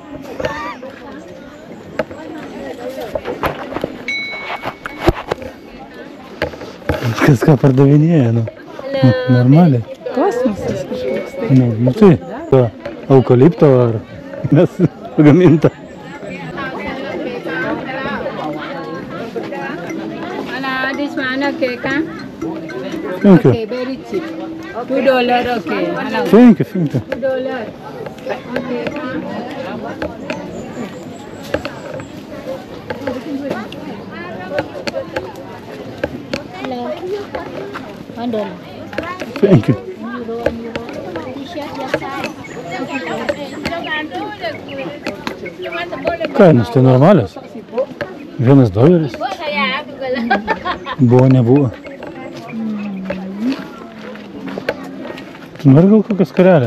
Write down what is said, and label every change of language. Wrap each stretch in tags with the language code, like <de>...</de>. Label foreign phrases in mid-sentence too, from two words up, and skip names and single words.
<lt>Kas ką pardavinėja, nu. Normaliai. Kosmosas kažkoks tai. Nu tai, eukalipto ar mes pagaminta.</lt> <en>This one, okay, can? Thank you. Okay, very cheap. $2, okay. Thank you, thank you. $2. Okay, can? $1. Thank you.</en> <lt>Kainos tai normalios. $1. Buvo, nebuvo. Tu nori gal kokią skarelę?</lt>